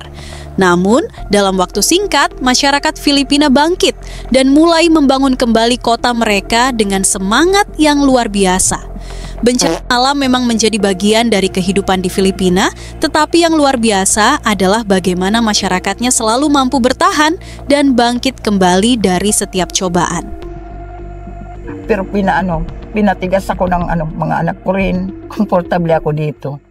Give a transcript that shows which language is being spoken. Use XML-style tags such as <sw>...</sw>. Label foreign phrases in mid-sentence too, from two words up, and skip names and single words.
<id>Namun, dalam waktu singkat, masyarakat Filipina bangkit dan mulai membangun kembali kota mereka dengan semangat yang luar biasa. Bencana alam memang menjadi bagian dari kehidupan di Filipina, tetapi yang luar biasa adalah bagaimana masyarakatnya selalu mampu bertahan dan bangkit kembali dari setiap cobaan.</id> <tl>Pero pinatigas ako ng mga anak ko rin. Komportable ako dito.</tl>